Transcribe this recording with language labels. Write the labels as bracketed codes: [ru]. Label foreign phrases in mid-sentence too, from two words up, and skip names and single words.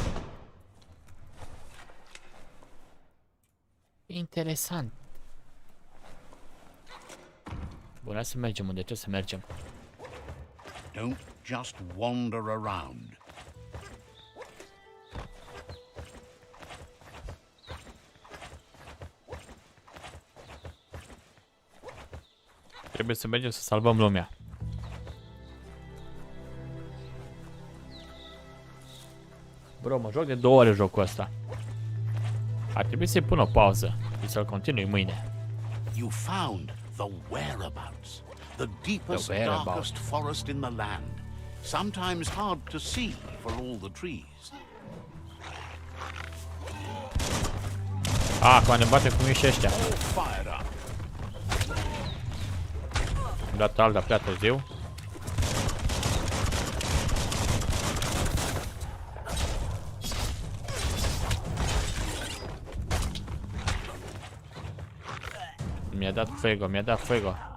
[ro] Interesant. Bun, hai să mergem unde trebuie să mergem. [en] Don't just wander around. [ro] Trebuie să mergem să salvăm lumea. Bro, mă joc de 2 ore jocul ăsta. Ar trebui să-i pun o pauză și să-l continui mâine. [en] You found the whereabouts, the deepest, The whereabouts. darkest forest in the land, sometimes hard to see for all the trees. [ro] Acum ne bate cum ești ăștia. [en] All fired up. [ro] Am dat alta prea târziu. Mi-a dat fuego, mi-a dat fuego.